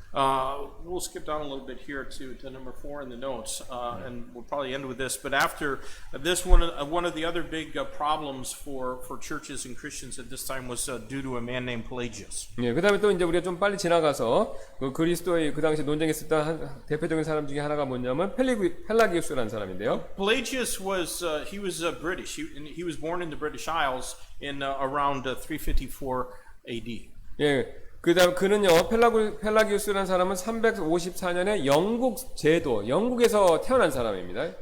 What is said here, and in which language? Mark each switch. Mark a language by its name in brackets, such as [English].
[English] We'll skip down a little bit here to number 4 in the notes, and we'll probably end with this. But after this, one of the other big problems for churches and Christians at this time was due to a man named Pelagius. [Korean] 예, 그다음에 또 이제 우리가 좀 빨리 지나가서 그 그리스도의 그 당시 논쟁했었던 대표적인 사람 중에 하나가 뭐냐면 펠라기우스라는 사람인데요. [English] Pelagius was British. He was born in the British Isles in around 354 AD. [Korean] 예, 그다음 그는요 펠라기우스라는 사람은 354년에 영국 제도 영국에서 태어난 사람입니다.